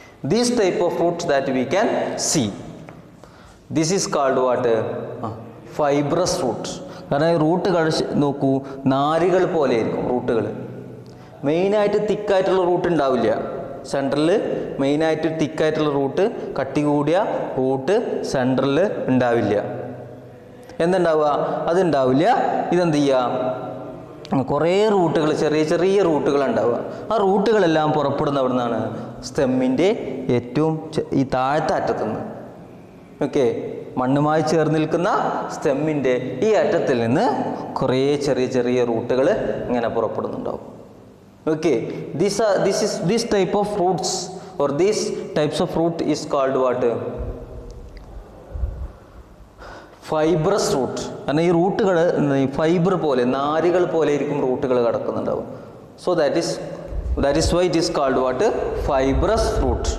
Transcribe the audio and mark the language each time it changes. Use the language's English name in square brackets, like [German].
[English] This type of roots that we can see, this is called what? Fibrous root. [Malayalam] കാരണം ഈ റൂട്ടുകൾ നോക്കൂ, നാരുകൾ പോലെ ആയിരിക്കും റൂട്ടുകൾ. മെയിനായിട്ട് തിക്കായിട്ടുള്ള റൂട്ട് ഉണ്ടാവില്ല. സെൻട്രൽ മെയിനായിട്ട് തിക്കായിട്ടുള്ള റൂട്ട്, കട്ടി കൂടിയ റൂട്ട് സെൻട്രൽ ഉണ്ടാവില്ല. എന്തുണ്ടാവുക? അതുണ്ടാവില്ല. ഇതെന്ത് ചെയ്യുക? കുറേ റൂട്ടുകൾ, ചെറിയ ചെറിയ റൂട്ടുകൾ ഉണ്ടാവുക. ആ റൂട്ടുകളെല്ലാം പുറപ്പെടുന്ന അവിടെ നിന്നാണ് സ്റ്റെമ്മിൻ്റെ ഏറ്റവും ഈ താഴത്തെ അറ്റത്തുനിന്ന്. ഓക്കെ, മണ്ണുമായി ചേർന്ന് നിൽക്കുന്ന സ്റ്റെമ്മിൻ്റെ ഈ അറ്റത്തിൽ നിന്ന് കുറേ ചെറിയ ചെറിയ റൂട്ടുകൾ ഇങ്ങനെ പുറപ്പെടുന്നുണ്ടാവും. [English] Okay, this type of roots or these types of root is called what? Fibrous root. [Malayalam] കാരണം ഈ റൂട്ടുകൾ ഫൈബർ പോലെ, നാരുകൾ പോലെ ആയിരിക്കും റൂട്ടുകൾ കിടക്കുന്നുണ്ടാവും. So that is why it is called what? Fibrous root.